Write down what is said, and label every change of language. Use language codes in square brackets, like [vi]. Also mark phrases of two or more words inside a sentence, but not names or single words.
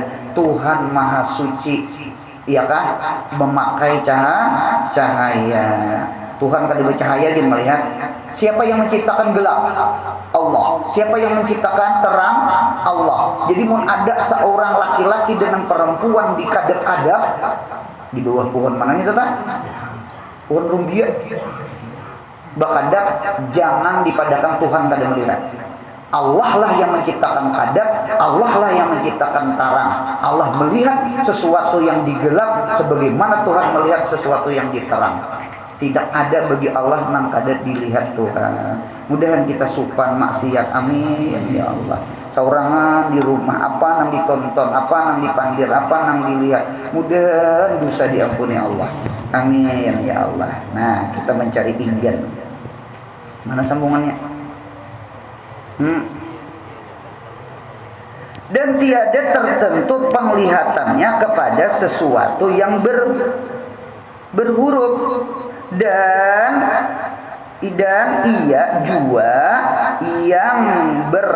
[id] Tuhan Maha Suci, ya kan, memakai cahaya. [bjn] Tuhan kada bercahaya dia melihat. Siapa yang menciptakan gelap? [id] Allah. Siapa yang menciptakan terang? Allah. Jadi mau ada seorang laki-laki dengan perempuan di kadap-kadap di bawah pohon mananya itu tak? Pohon rumbia. [bjn] Bakadap jangan dipadakan Tuhan kada melihat. [id] Allah lah yang menciptakan kadap, Allah lah yang menciptakan terang. Allah melihat sesuatu yang digelap sebagaimana Tuhan melihat sesuatu yang diterang. Tidak ada bagi Allah nang kada dilihat Tuhan. [bjn] Mudahan kita supan maksiat, [ar] amin ya Allah. [bjn] Saurangan di rumah apa nang ditonton, apa nang dipanggil, apa nang dilihat, mudahan dosa diampuni Allah, [ar] amin ya Allah. [id] Nah, kita mencari inggan. Mana sambungannya? Dan tiada tertentu penglihatannya kepada sesuatu yang berhuruf, dan ia juga yang berkata-kata.